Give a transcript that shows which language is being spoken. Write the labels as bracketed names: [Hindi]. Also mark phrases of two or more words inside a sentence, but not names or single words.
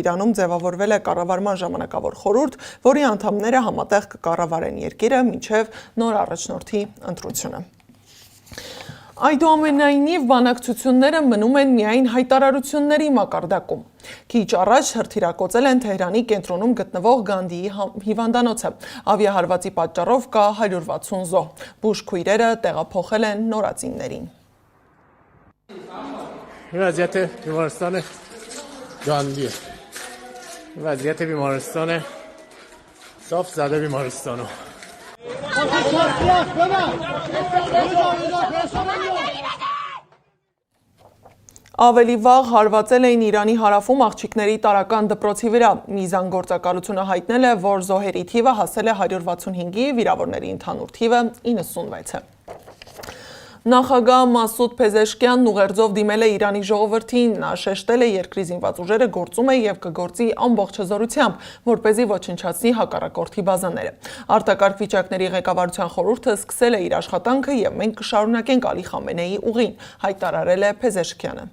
[Armenian] Իրանում ձևավորվել է կառավարման ժամանակավոր խորհուրդ, որի անդամները համատեղ կկառավարեն երկիրը մինչև նոր առաջնորդի ընտրությունը։ Այդուամենայնիվ բանակցությունները մնում են միայն հայտարարությունների մակարդակում։ Քիչ առաջ հրթիռակոծել են Թեհրանի կենտրոնում գտնվող Գանդիի հիվանդանոցը։ Ավիահարվածի պատճառով կա 160 զոհ։ Բուժքույրերը տեղափոխել են նորածիններին։ [Persian] وضعیت بیمارستان گاندیه وضعیت بیمارستان صاف زده بیمارستانو [Armenian] Ավելի վաղ հարվածել էին Իրանի հարավում աղջիկների տարրական դպրոցի վրա։ Միզան գործակալությունը հայտնել է, որ զոհերի թիվը հասել է 165-ի, վիրավորների ընդհանուր թիվը 96 է։ Նախագահ Մասուդ Փեզեշքյանն ուղերձով դիմել է Իրանի ժողովրդին, նա շեշտել է երկրի զինված ուժերը գործում է եւ կգործի ամբողջ հզորությամբ, որպեսզի ոչնչացնի հակառակորդի բազաները։ Արտակարգ վիճակների ղեկավարության խորհուրդը սկսել է իր աշխատանքը եւ մենք կշարունակենք Ալի Խամենեի ուղին, հայտարարել է Փեզեշքյանը։